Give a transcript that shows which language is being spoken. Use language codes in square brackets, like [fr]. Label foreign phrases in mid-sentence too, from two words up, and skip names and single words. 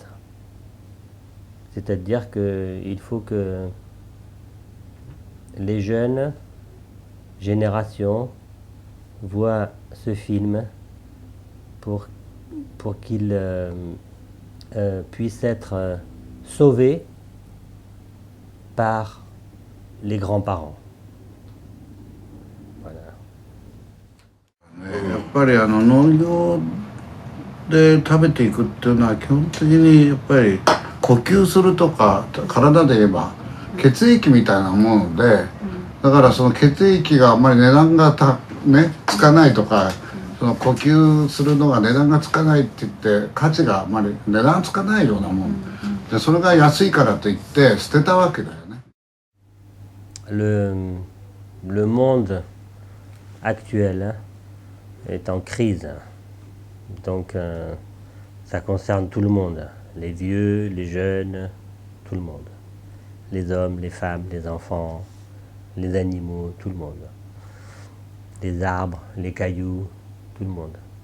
[fr] C'est-à-dire qu'il faut que les jeunes générations voient ce film pour pour qu'il puisse être sauvé par les grands-parents. Voilà. [ja] やっぱり農業で食べていくっていうのは基本的にやっぱり呼吸するとか体で言えば血液みたいなもので、だからその血液があんまり値段がつかないとか、その呼吸するのが値段がつかないって言って価値があんまり値段つかないようなもんで、それが安いからといって捨てたわけだよね。 [fr] Le monde actuel est en crise, donc ça concerne tout le monde, les vieux, les jeunes, tout le monde, les hommes, les femmes, les enfants, les animaux, tout le monde, les arbres, les cailloux, tout le monde.